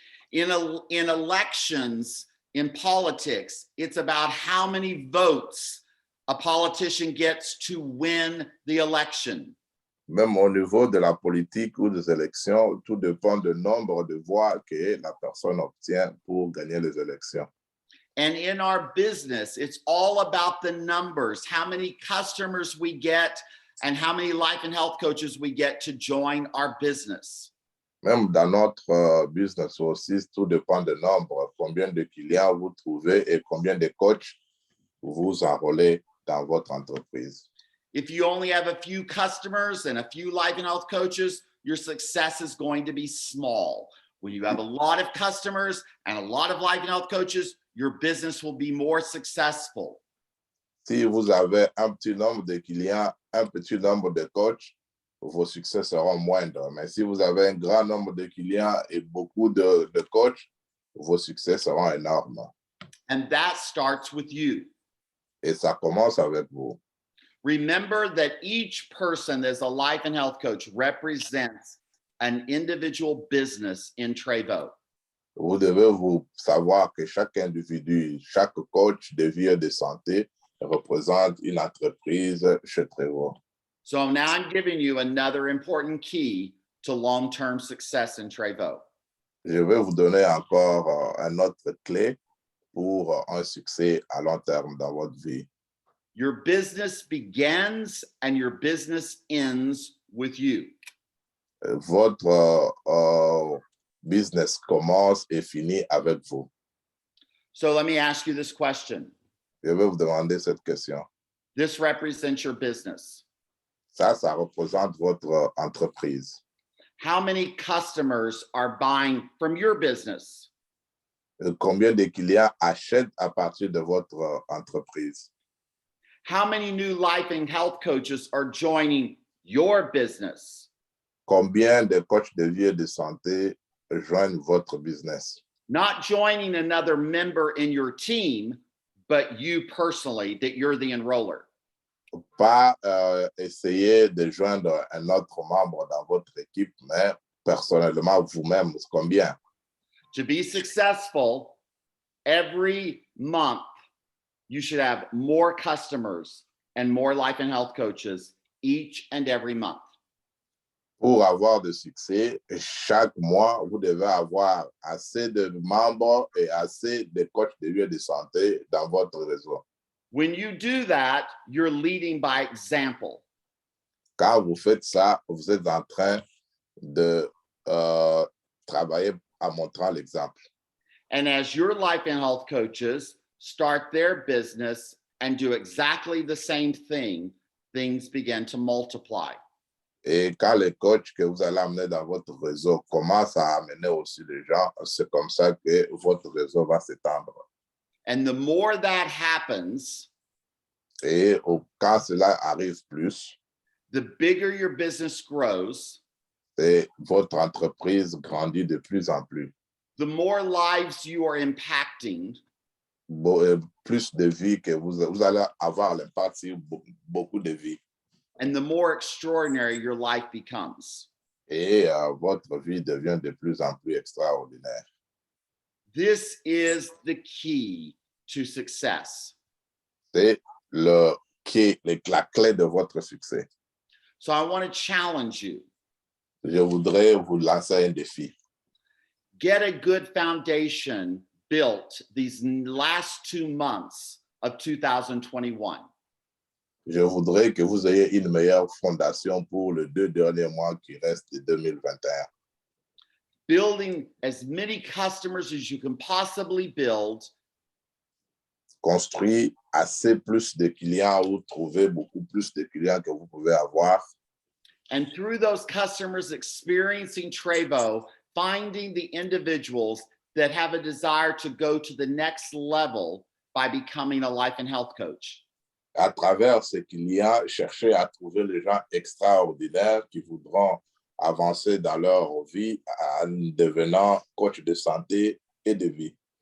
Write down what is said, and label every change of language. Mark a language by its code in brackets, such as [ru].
[en] In elections, in politics, it's about how many votes a politician gets to win the election. [fr] Même au niveau de la politique ou des élections, tout dépend du nombre de voix que la personne obtient pour gagner les élections. [en] And in our business, it's all about the numbers, how many customers we get and how many life and health coaches we get to join our business. [fr] Même dans notre business aussi, tout dépend du nombre, combien de clients vous trouvez et combien de coachs vous enrôlez dans votre entreprise. [en] If you only have a few customers and a few life and health coaches, your success is going to be small. When you have a lot of customers and a lot of life and health coaches, your business will be more successful. [fr] Si vous avez un petit nombre de clients, un petit nombre de coachs, vos succès seront moindres. Mais si vous avez un grand nombre de clients et beaucoup de coachs, vos succès seront énormes. [en] And that starts with you. [fr] Et ça commence avec vous. [en] Remember that each person that's a life and health coach represents an individual business in Trevo. [fr] Vous devez vous savoir que chaque individu, chaque coach de vie et de santé représente une entreprise chez Trevo. [en] So now I'm giving you another important key to long-term success in Trevo. [fr] Je vais vous donner encore une autre clé pour un succès à long terme dans votre vie. [en] Your business begins and your business ends with you. [fr] Votre business commence et finit avec vous. [en] So let me ask you this question. [fr] Je vais vous demander cette question. [en] This represents your business. [fr] Ça représente votre entreprise. [en] How many customers are buying from your business? [fr] Combien de clients achètent à partir de votre entreprise? [en] How many new life and health coaches are joining your business? [fr] Combien de coachs de vie et de santé joignent votre business? [en] Not joining another member in your team, but you personally, that you're the enroller. [fr] Pas essayer de joindre un autre membre dans votre équipe, mais personnellement vous-même, combien? [en] To be successful, every month, you should have more customers and more life and health coaches each and every month. [fr] Pour avoir de succès, chaque mois, vous devez avoir assez de membres et assez de coachs de vie et de santé dans votre réseau. [en] When you do that, you're leading by example. [fr] Quand vous faites ça, vous êtes en train de travailler en montrant l'exemple. [en] And as your life and health coaches start their business and do exactly the same thing, things begin to multiply. [fr] Et quand les coachs que vous allez amener dans votre réseau commencent à amener aussi les gens, c'est comme ça que votre réseau va s'étendre. [en] And the more that happens, [fr] Et quand cela arrive plus, [en] the bigger your business grows, [fr] et votre entreprise grandit de plus en plus. [en] the more lives you are impacting, [fr] Plus de vies que vous allez avoir l'impact sur beaucoup de vies. [en] and the more extraordinary your life becomes. [fr] Et votre vie devient de plus en plus extraordinaire. [en] This is the key to success. [fr] C'est la clé de votre succès. [en] So I want to challenge you. [fr] Je voudrais vous lancer un défi. [en] Get a good foundation built these last 2 months of 2021. [fr] Je voudrais que vous ayez une meilleure fondation pour les 2 derniers mois qui restent de 2021. [en] Building as many customers as you can possibly build, [fr] Construire assez plus de clients ou trouver beaucoup plus de clients que vous pouvez avoir. [en] and through those customers experiencing Trevo, finding the individuals that have a desire to go to the next level by becoming a life and health coach. [fr] À travers ces clients, chercher à trouver les gens extraordinaires qui voudront avancer dans leur vie en devenant coach de santé et de vie.